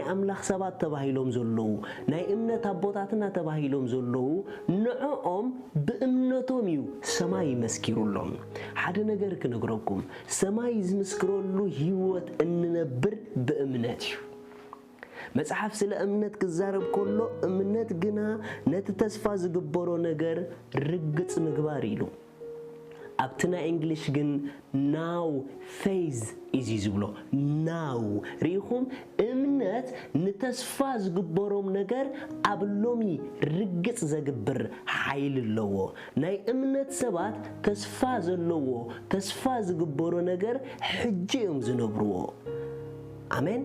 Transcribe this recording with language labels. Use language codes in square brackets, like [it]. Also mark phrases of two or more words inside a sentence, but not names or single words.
[ti] አምላክ ሰባት ተባሂሎም ዘለዉ ናይ እምነት አቦታትና ተባሂሎም ዘለዉ ንዕኦም በእምነቶም እዩ ሰማይ መስኪሩሎም ሓደ ነገር ክነግረኩም ሰማይ ዝመስክረሉ ህይወት እንነብር በእምነት እዩ መጽሐፍ ስለ እምነት ክዛረብ ኮሎ እምነት ግና ነቲ ተስፋ ዝግበሮ ነገር ርግጽ ምግባር ኢሉ ኣብትና እንግሊሽ ግን [en] now faith is [ti] ዝብሎ now ሪኹም እምነት ንተስፋ ዝግበሮም ነገር ኣብ ሎሚ ርግጽ ዘግብር ኃይል ኣለዎ ናይ እምነት ሰባት ተስፋ ዘለዎ ተስፋ ዝግበሮ ነገር ሕጂ እዮም ዝነብርዎ አሜን